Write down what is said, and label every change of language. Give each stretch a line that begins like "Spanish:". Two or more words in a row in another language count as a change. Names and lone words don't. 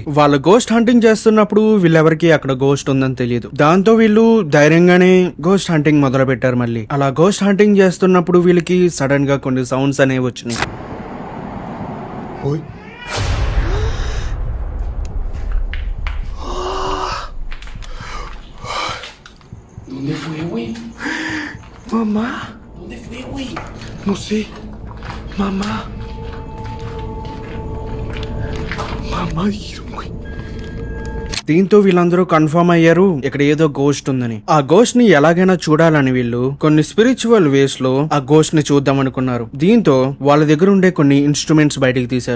Telugu: వాళ్ళ
English: ghost hunting
Telugu: చేస్తున్నప్పుడు వీళ్ళెవరికి అక్కడ గోస్ట్ ఉందని తెలియదు. దాంతో వీళ్ళు ధైర్యంగానే
English: ghost hunting
Telugu: మొదలు పెట్టారు. మళ్ళీ అలా
English: ghost hunting
Telugu: చేస్తున్నప్పుడు వీళ్ళకి సడన్ గా కొన్ని సౌండ్స్ అనేవి వచ్చినాయి.
Spanish: ¿Dónde fue, güey? Mamá. ¿Dónde fue, güey? No sé. Mamá. Mamá dijeron, güey.
Telugu: దీంతో వీళ్ళందరూ కన్ఫర్మ్ అయ్యారు ఇక్కడ ఏదో గోస్ట్ ఉందని. ఆ గోస్ట్ ని ఎలాగైనా చూడాలని వీళ్ళు కొన్ని
English: spiritual ways
Telugu: లో ఆ గోస్ట్ ని చూద్దాం అనుకున్నారు. దీంతో వాళ్ళ దగ్గర ఉండే కొన్ని ఇన్స్ట్రుమెంట్స్ బయటికి తీశారు.